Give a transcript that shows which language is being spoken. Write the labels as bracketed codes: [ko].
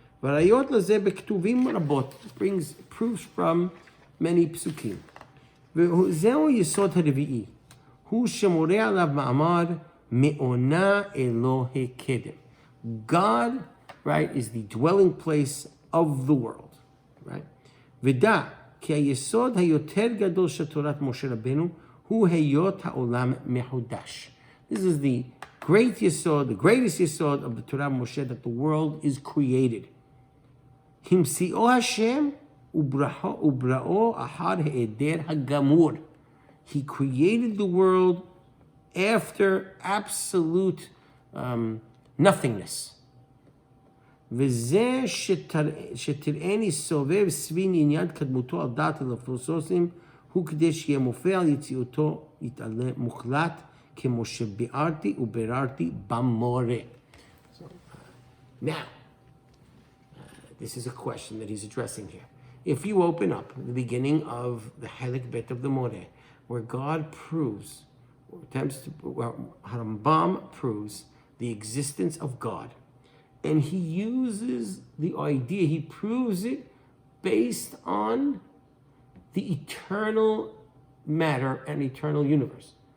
[he] Varayot lazeh bektuvim rabot, [en] brings proofs from many psukim. [he] Zeu yesod harvi'i, hu shemoreh alav ma'amar me'ona Elohe kedem. [en] God, right, is the dwelling place of the world, right? [he] V'da כי היסוד היותר גדול של תורת משה רבנו הוא היות העולם מחודש. [en] This is the great yesod, the greatest yesod of the Torah of Moshe, that the world is created. [he] המציאו השם ובראו אחר היעדר הגמור. [en] He created the world after absolute nothingness. [he] וזה שתראני סובב סביב עניין קדמותו על דעת הפילוסופים הוא כדי שיהיה מופיע על יציאותו יתעלה מוחלט כמו שביארתי וביררתי במורה. [en] Now, this is a question that he's addressing here. If you open up the beginning of the Helek Bet of the Moreh, where God proves, or attempts to, where Harambam proves the existence of God, and he uses the idea, he proves it based on the eternal matter and eternal universe.